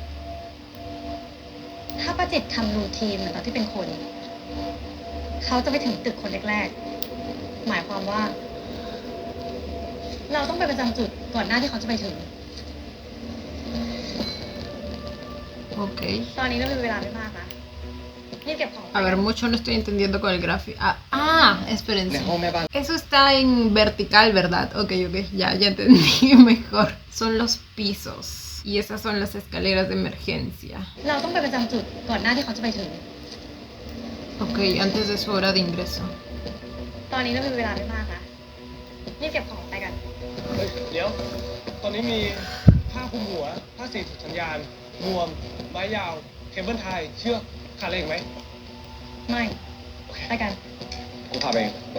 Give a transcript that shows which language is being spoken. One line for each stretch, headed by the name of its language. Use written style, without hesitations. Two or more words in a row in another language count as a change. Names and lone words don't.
Thai: ำถ้าป้าจิตทำรูทีนเหมือนตอนที่เป็นคน เขาจะไปถึงตึกคนแรกๆ หมายความว่า เราต้องไปประจำจุดก่อนหน้าที่เขาจะไปถึง Ok. ตอนนี้เรามีเวลาไม่มากนะรีบเก็บของ
Spanish: A ver, mucho no estoy entendiendo con el gráfico. Ah,
Thai: ใน
Spanish: espérense.
Thai: ห้องแม่บ้าน
Spanish: Eso está en vertical, ¿verdad? Ok, ya entendí mejor. Son los pisos. Y esas son las escaleras de emergencia.
Thai: เราต้องไปประจำจุดก่อนหน้าที่เขาจะไปถึง
Spanish: Ok, antes de su hora de ingreso.
Thai: ตอนนี้เรามีเวลาไม่มากนะรีบเก็บของไปกัน เฮ้ยเดี๋ยว ตอนนี้มีผ้าคลุมหัว ผ้าสีสัญญาณนวม ไม้ยาว เคเบิลไทย เชือกขาดอะไรอีกไหม ไม่ โอเค ไปกัน กูพาไปเอง